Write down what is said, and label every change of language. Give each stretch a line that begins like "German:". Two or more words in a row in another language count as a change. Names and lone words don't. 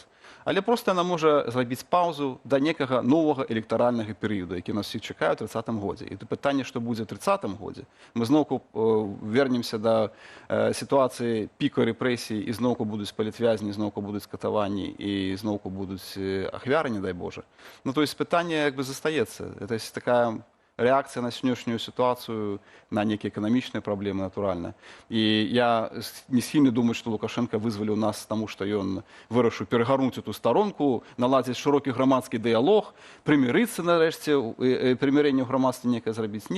Belarusian: Але проста яна можа зрабіць паўзу да некага новага электаральнага перыяду, які нас всіх чакае ў 30-м годзе. І пытанне, што будзе ў 30-м годзе, мы зноўку вернемся да сітуацыі піка рэпрэсій, і зноўку будуць палітвязні, зноўку будуць катаванні, і зноўку будуць ахвяры, не дай Божа. Ну,
Russian: то есть
Belarusian: пытанне як бы застаецца.
Russian: Это такая реакция на сённяшнюю ситуацию, на некие экономичные проблемы, натурально. И я не схильны думать, что Лукашенко вызвали у нас тому, что он вырашыў перегарнуть эту сторонку, наладить широкий громадский диалог, примириться нарэшце, примирение в громадстве некое зрабіць.